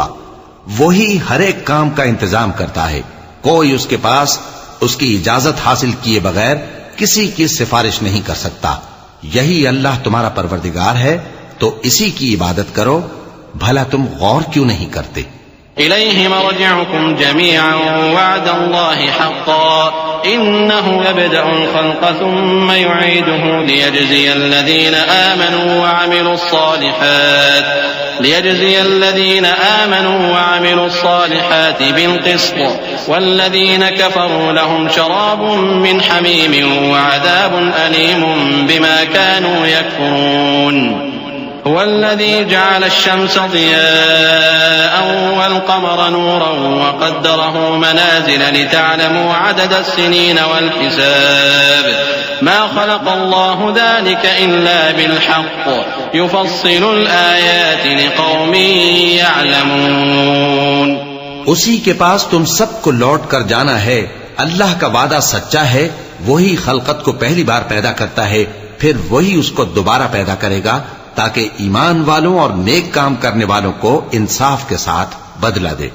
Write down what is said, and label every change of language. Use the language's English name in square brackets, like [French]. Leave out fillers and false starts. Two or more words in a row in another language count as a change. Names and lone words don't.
[Hindi] वही हर एक काम का इंतजाम करता है। कोई उसके पास उसकी इजाजत हासिल किए बगैर किसी की सिफारिश नहीं कर सकता। यही अल्लाह तुम्हारा परवरदिगार है, तो इसी की इबादत करो। भला तुम गौर क्यों नहीं करते? [Arabic] إليه مرجعكم جميعا وعد الله حقا إنه يبدأ الخلق ثم يعيده ليجزي الذين آمنوا وعملوا الصالحات بالقسط والذين كفروا لهم شراب من حميم وعذاب أليم بما كانوا يكفرون. هو الذي جعل الشمس ضياء والقمر نورا وقدره منازل لتعلموا عدد السنين والحساب ما خلق الله ذلك إلا بالحق يفصل الآيات لقوم يعلمون. [Hindi] उसी के पास तुम सबको लौट कर जाना है। अल्लाह का वादा सच्चा है। वही खलकत को पहली बार पैदा करता है, फिर वही उसको दोबारा पैदा करेगा ताकि ईमान वालों और नेक काम करने वालों को इंसाफ के साथ बदला दे।